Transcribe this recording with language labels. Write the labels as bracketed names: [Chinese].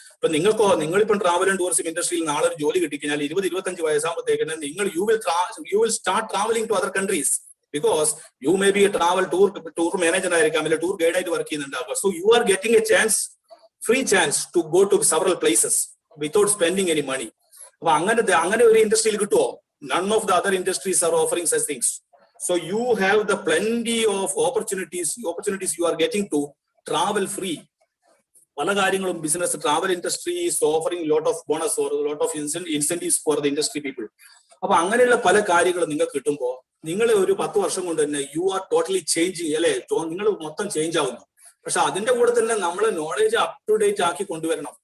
[Malayalam] അപ്പൊ നിങ്ങളിപ്പം travel and tourism ഇൻഡസ്ട്രിയിൽ നാളെ ഒരു ജോലി കിട്ടിക്കഴിഞ്ഞാൽ 20-25 വയസ്സാകുമ്പോഴത്തേക്ക് നിങ്ങൾ [English] you will start travelling to other countries because you may be a tour manager [Malayalam] ആയിരിക്കാം, അല്ലെങ്കിൽ ടൂർ ഗൈഡ് ആയിട്ട് work ചെയ്യുന്നുണ്ടാവുക. [English] So you are getting a chance, free chance to go to several places without spending any money. [Malayalam] അപ്പൊ അങ്ങനെ ഒരു ഇൻഡസ്ട്രിയിൽ കിട്ടുമോ? [English] None of the other industries are offering such things. So you have the plenty of opportunities you are getting to travel free. [Malayalam] പല കാര്യങ്ങളും [English] Business travel industry is offering lot of bonus or lot of incentives for the industry people. [Malayalam] അപ്പൊ അങ്ങനെയുള്ള പല കാര്യങ്ങളും നിങ്ങൾക്ക് കിട്ടുമ്പോൾ നിങ്ങൾ ഒരു 10 വർഷം കൊണ്ട് തന്നെ [English] you are totally changing [Malayalam] അല്ലെ, നിങ്ങൾ മൊത്തം ചേഞ്ച് ആവുന്നു. പക്ഷെ അതിന്റെ കൂടെ തന്നെ നമ്മളെ നോളേജ് അപ് ടു ഡേറ്റ് ആക്കി കൊണ്ടുവരണം.